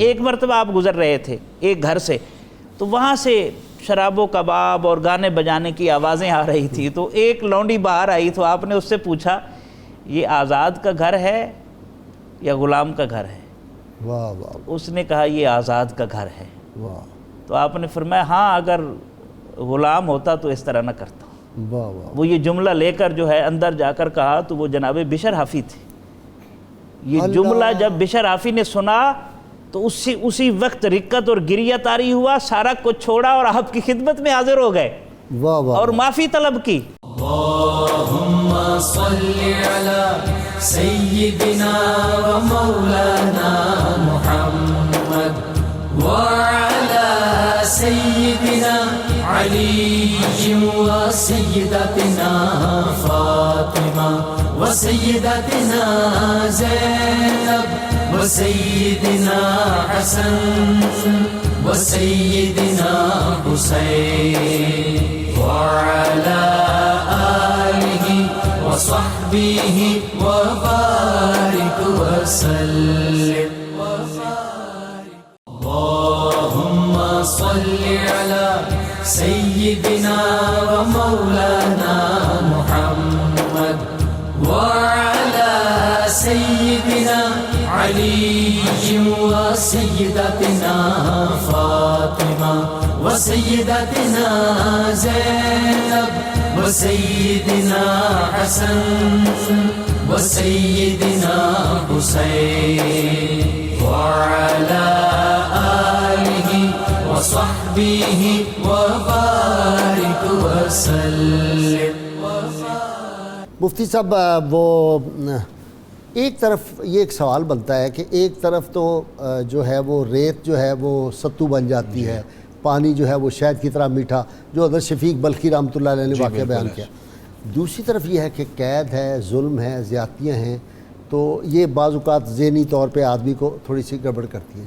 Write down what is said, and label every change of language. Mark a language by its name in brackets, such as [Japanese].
[Urdu] ایک مرتبہ آپ گزر رہے تھے ایک گھر سے، تو وہاں سے شراب و کباب اور گانے بجانے کی آوازیں آ رہی تھی. تو ایک لونڈی باہر آئی، تو آپ نے اس سے پوچھا، یہ آزاد کا گھر ہے یا غلام کا گھر ہے؟ واہ واہ. اس نے کہا یہ آزاد کا گھر ہے. واہ. تو آپ نے فرمایا ہاں اگر غلام ہوتا تو اس طرح نہ کرتا. واہ واہ. وہ یہ جملہ لے کر جو ہے اندر جا کر کہا تو وہ جناب بشر حافی تھے. یہ جملہ جب بشر حافی نے سنا تو اسی وقت رکت اور گریہ طاری ہوا، سارا کچھ چھوڑا اور آپ کی خدمت میں حاضر ہو گئے واہ واہ اور معافی طلب کی. [Arabic] اللہم صلی علی سیدنا و مولانا محمد وعلی سیدنا علی و سیدتنا فاطمہ و سیدتنا زینب و سیدنا حسن و سیدنا حسین وعلى آله وصحبه وبارك وسلم. اللهم صل على سيدنا ومولانا محمد وعلى سيدنا علي وسيدتنا فاطمة وسيدتنا زينب وسيدنا حسن وسيدنا حسين وعلى آله وصحبه وبارك وسلم. [Urdu] مفتی صاحب وہ ایک طرف یہ ایک سوال بنتا ہے کہ ایک طرف تو جو ہے وہ ریت جو ہے وہ ستو بن جاتی ہے، پانی جو ہے وہ شہد کی طرح میٹھا، جو حضرت شفیق بلخی رحمۃ اللہ علیہ نے واقعہ بیان کیا. دوسری طرف یہ ہے کہ قید ہے، ظلم ہے، زیادتیاں ہیں، تو یہ بعض اوقات ذہنی طور پہ آدمی کو تھوڑی سی گڑبڑ کرتی ہے.